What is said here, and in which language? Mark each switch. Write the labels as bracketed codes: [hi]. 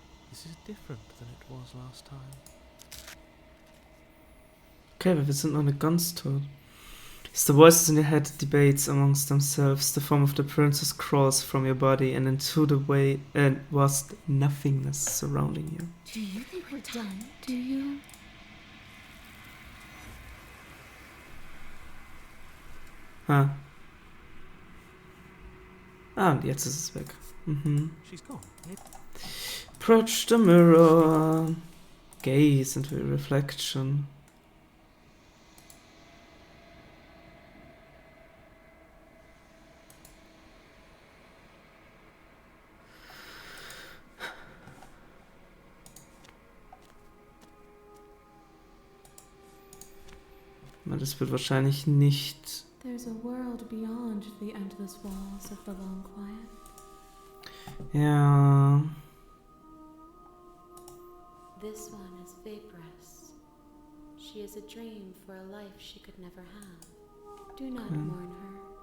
[en] This is different than it was last time. [de] Okay, wir sind noch nicht ganz tot. [en] As the voices in your head debates amongst themselves, the form of the princess crawls from your body and into the way and vast nothingness surrounding you. Do you think we're done? Do you? Ah. [de] Ah, und jetzt ist es weg. Mhm. [en] She's gone. Approach the mirror. Gaze into a reflection. [de] Das wird wahrscheinlich nicht. [en] There's a world beyond the endless walls of the long quiet. [de] Ja. [en] This one is vaporous. She is a dream for a life she could never have. Do not mourn her.